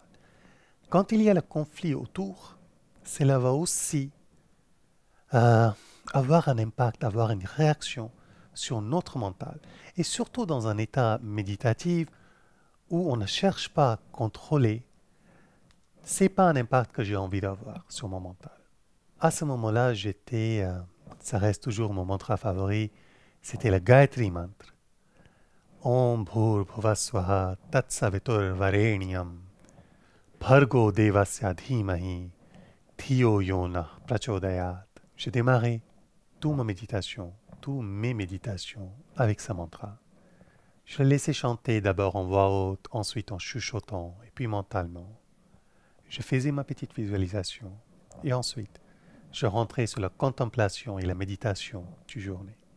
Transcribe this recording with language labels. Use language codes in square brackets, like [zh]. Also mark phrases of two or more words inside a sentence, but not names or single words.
[fr] Quand il y a le conflit autour, cela va aussi avoir un impact, avoir une réaction sur notre mental. Et surtout dans un état méditatif où on ne cherche pas à contrôler, ce n'est pas un impact que j'ai envie d'avoir sur mon mental. À ce moment-là, ça reste toujours mon mantra favori, c'était le Gayatri Mantra. [sa] Om Bhur Bhuvaswaha Tat Savitur Varenyam Bhargo Devasya Dhimahi Dhiyo Yona Prachodayat. [fr] J'ai démarré toutes mes méditations avec ce mantra. Je le laissais chanter d'abord en voix haute, ensuite en chuchotant, et puis mentalement. Je faisais ma petite visualisation, et ensuite, je rentrais sur la contemplation et la méditation du journée.